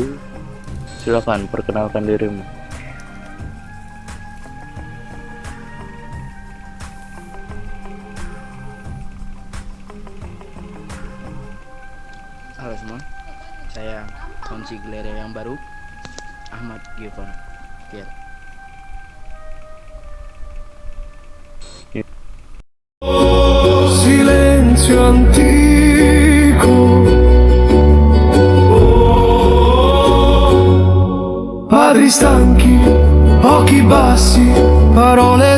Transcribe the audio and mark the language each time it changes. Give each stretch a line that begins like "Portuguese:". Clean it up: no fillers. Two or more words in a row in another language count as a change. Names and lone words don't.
Indonesian: Silakan perkenalkan dirimu. Halo semua, saya konsigliere yang baru, Ahmad Giovanni. Kier.
Italian: Silenzio antico, padri stanchi, occhi bassi, parole